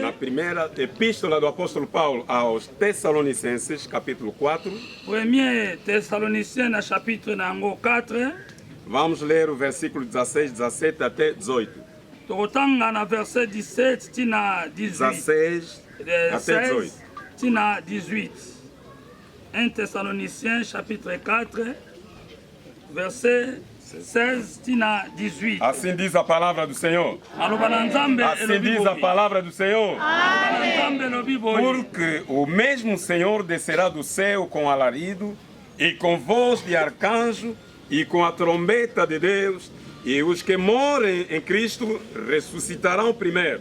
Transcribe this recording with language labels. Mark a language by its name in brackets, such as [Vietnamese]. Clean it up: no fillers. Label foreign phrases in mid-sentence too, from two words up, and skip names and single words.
[Portuguese] na primeira epístola do apóstolo Paulo aos Tessalonicenses, capítulo 4. [Lingala] 1 Thessaloniciens na chapitre nango 4. [Portuguese] Vamos ler o versículo 16, 17 até 18. [Lingala] Tokotanga na verset 17 tina 18. [Portuguese] 16 até 18. [Lingala] Tina 18. [French] 1 Thessaloniciens chapitre 4, verset 16 tina 18. [Portuguese] Assim diz a palavra do Senhor. Assim diz a palavra do Senhor. Porque o mesmo Senhor descerá do céu com alarido e com voz de arcanjo e com a trombeta de Deus, e os que morem em Cristo ressuscitarão primeiro.